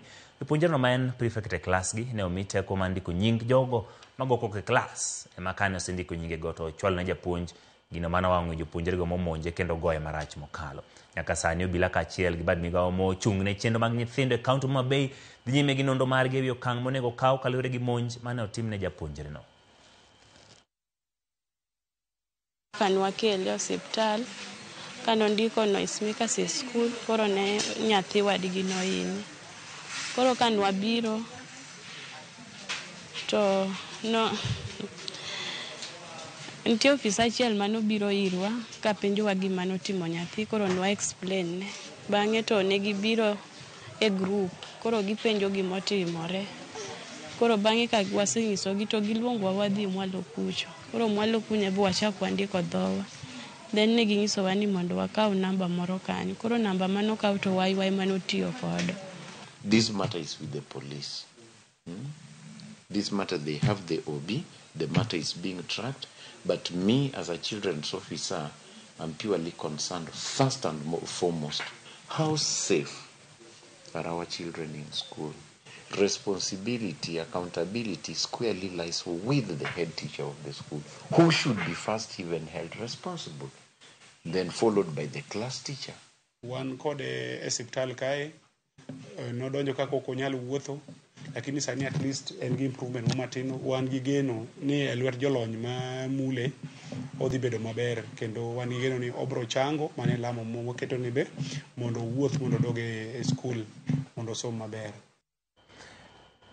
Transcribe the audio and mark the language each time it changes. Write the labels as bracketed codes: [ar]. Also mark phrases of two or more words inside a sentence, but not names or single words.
[luo] Japuonjre no ma en prefect e klas gi ne omi teko mar ndiko nying jogo mago koko e klas ema kane osendiko nyinge go to chwal ne japuonj gino mana wang'o jopuonjre go momonje kendo goye marach mokalo. Nyaka sani obila kaachiel gi bad migawo mochung' ne chenro mag nyithindo e kaunti ma Mabei dhi nyime gi nonro margi e wi okang' monego kaw kaluwore gi monj mane otim ne japuonjre no. Kan wakele osiptal kan ondiko [en] noise makers [luo] e skul koro ne nyathi wadgi nohiny. Koro kan wabiro to no nitie ofisa achiel manobiro irwa ka penjowa gima notimo nyathi koro nwa explain ne. Bang'e to ne gibiro e group koro gipenjo gimotimore. Koro bang'e ka wasenyisogi to giluongowa wadhi mwalo kucho. Koro mwalo kunya bo wachak wandiko dhowa. Then ne ginyisowa ni mondo wakaw namba moro kanyo. Koro namba manokaw to waiwai manotiyo kodo. [en] This matter is with the police. This matter, they have the OB. The matter is being tracked. But me, as a children's officer, I'm purely concerned, first and foremost, how safe are our children in school? Responsibility, accountability squarely lies with the head teacher of the school, who should be first even held responsible, then followed by the class teacher. [luo] Wan kode hospital kae nodonjo kako okonyal wuotho, lakini sani [en] at least [luo] en gi improvement matino. Wan gi geno ni elwet jolony ma mule odhi bedo maber kendo wan gi geno ni obro chango mane lamo moketo ni be mondo wuoth mondo doge e skul mondo som maber.